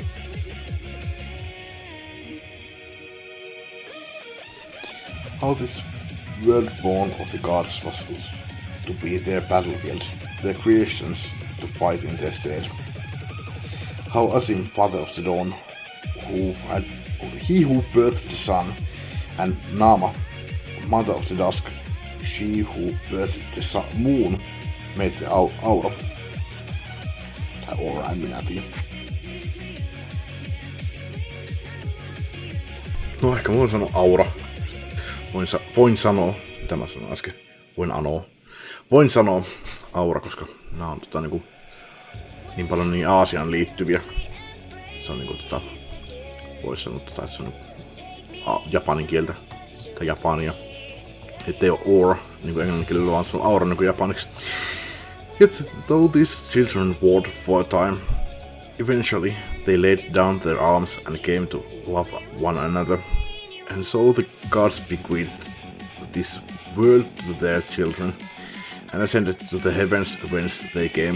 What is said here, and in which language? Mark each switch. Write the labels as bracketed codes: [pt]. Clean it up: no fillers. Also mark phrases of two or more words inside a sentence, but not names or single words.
[en] How this world born of the gods was to be their battlefield, their creations to fight in their stead. How Azim, father of the dawn, he who birthed the sun, and Nama, mother of the dusk, she who birthed the moon, made the aura. [fi] Tai aura, en minä tiedä. No ehkä voin sanoa aura. Voin sanoa, mitä mä sanoin äsken. Voin sanoa aura, koska nämä on niinku niin paljon niin Aasiaan liittyviä. Se on niinku vois sanoa että se on japanin kieltä tai japania. Ettei oo aura niinku englannin kielellä, vaan se on aura niinku japaniksi. [en] Yet though these children warred for a time, eventually they laid down their arms and came to love one another. And so the gods bequeathed this world to their children and ascended to the heavens whence they came.